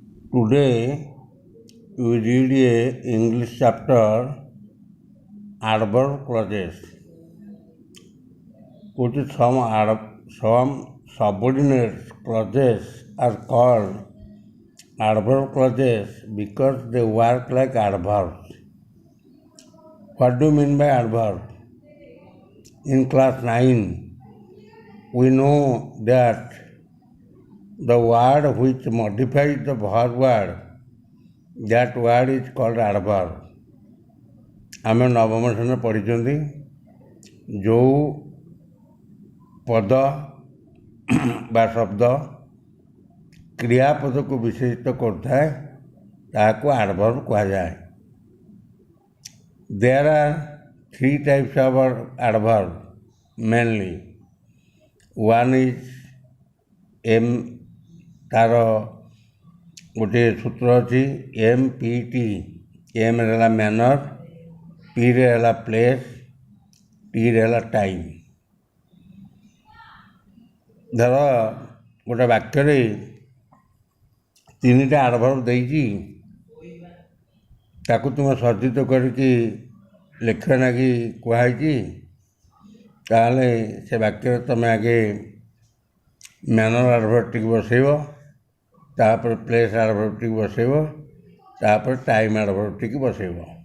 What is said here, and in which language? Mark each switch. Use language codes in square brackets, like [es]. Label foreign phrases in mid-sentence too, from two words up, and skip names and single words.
[en] Today we read a English chapter adverb clauses, which some subordinate clauses are called adverb clauses because they work like adverbs. What do you mean by adverb? In class 9, we know that the word which modifies the verb word, that word is called adverb. [or] ଆମେ ନବମ ଶ୍ରେଣୀରେ ପଢ଼ିଛନ୍ତି ଯେଉଁ ପଦ ବା ଶବ୍ଦ କ୍ରିୟାପଦକୁ ବିଶେଷିତ କରୁଥାଏ ତାହାକୁ ଆଡ଼ଭର୍ବ କୁହାଯାଏ। [en] There are three types of adverb mainly. One is [or] ତାର ଗୋଟିଏ ସୂତ୍ର ଅଛି MPT। ଏମ୍ରେ ହେଲା ମ୍ୟାନର, ପିରେ ହେଲା ପ୍ଲେସ୍, ଟିରେ ହେଲା ଟାଇମ୍। ଧର ଗୋଟେ ବାକ୍ୟରେ ତିନିଟା ଆଡ଼ଭର୍ବ ଦେଇଛି, ତାକୁ ତୁମେ ସଜ୍ଜିତ କରିକି ଲେଖିବା ଲାଗି କୁହାହେଇଛି, ତାହେଲେ ସେ ବାକ୍ୟରେ ତୁମେ ଆଗେ [en] manner adverbଟିକୁ [or] ବସେଇବ, ତାପରେ [en] place adverbଟିକୁ [or] ବସେଇବ, ତାପରେ [en] time adverbଟିକୁ [or] ବସେଇବ।